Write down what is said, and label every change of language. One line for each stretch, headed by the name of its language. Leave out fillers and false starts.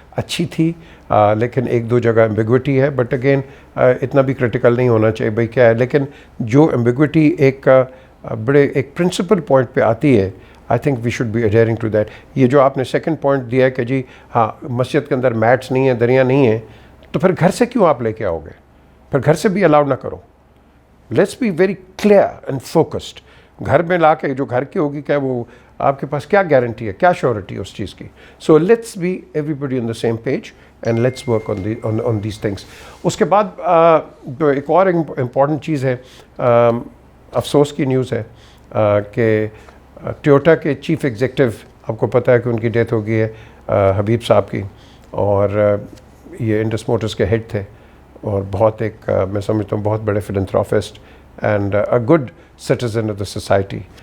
Urdu: اچھی تھی لیکن ایک دو جگہ ایمبیگوٹی ہے,
English: but again
Urdu: اتنا بھی کرٹیکل نہیں ہونا چاہیے بھائی کیا ہے. لیکن جو ایمبیگوٹی ایک بڑے ایک پرنسپل پوائنٹ پہ آتی ہے,
English: I think we should be adhering to that.
Urdu: یہ جو آپ نے سیکنڈ پوائنٹ دیا ہے کہ جی ہاں مسجد کے اندر میٹس نہیں ہیں, دریا نہیں ہیں, تو پھر گھر سے کیوں آپ لے کے آؤ گے؟ پھر گھر سے بھی الاؤ نہ کرو.
English: Let's be very clear and focused.
Urdu: گھر میں لا کے جو گھر کی ہوگی کیا وہ آپ کے پاس کیا گارنٹی ہے, کیا شیورٹی ہے اس چیز کی؟
English: So let's be everybody on the same page and let's work on these things.
Urdu: اس کے بعد جو ایک اور امپورٹنٹ چیز ہے, افسوس کی نیوز ہے کہ ٹویوٹا کے چیف ایگزیکٹو, آپ کو پتہ ہے کہ ان کی ڈیتھ ہو گئی ہے, حبیب صاحب کی, اور یہ انڈس موٹرز کے ہیڈ تھے اور بہت ایک میں سمجھتا ہوں بہت بڑے
English: Philanthropist and a good citizen of the society.